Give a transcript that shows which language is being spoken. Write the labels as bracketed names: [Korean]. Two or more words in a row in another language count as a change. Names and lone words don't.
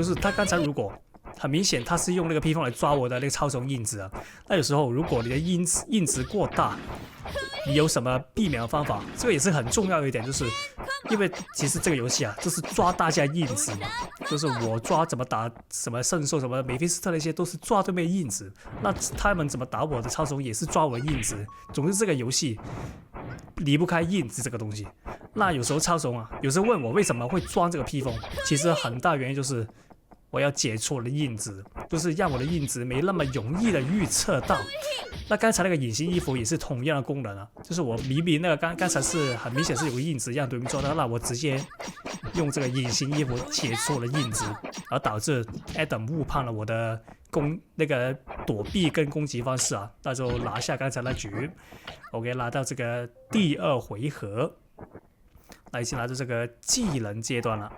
[Chinese] 就是他剛才如果很明顯他是用那個披風來抓我的那個超重硬直那有時候如果你的硬直過大，你有什麼避免的方法？這個也是很重要的一點，就是因為其實這個遊戲就是抓大家硬直嘛，就是我抓怎麼打什麼聖獸什麼梅菲斯特那些都是抓对面硬直，那他們怎麼打我的超重也是抓我的硬直。總之這個遊戲離不開硬直這個東西。那有時候超重有時候問我為什麼會裝這個披風，其實很大原因就是我要解除我的硬直，就是讓我的硬直沒那麼容易的預測到。那剛才那個隱形衣服也是同樣的功能就是我明明那個剛才是很明顯是有個硬直讓對面抓到，那我直接用這個隱形衣服解除我的硬直，而導致 Adam 誤判了我的那個躲避跟攻擊方式那就拿下剛才那局。OK， 拿到這個第2回合，那已經來到這個技能階段了。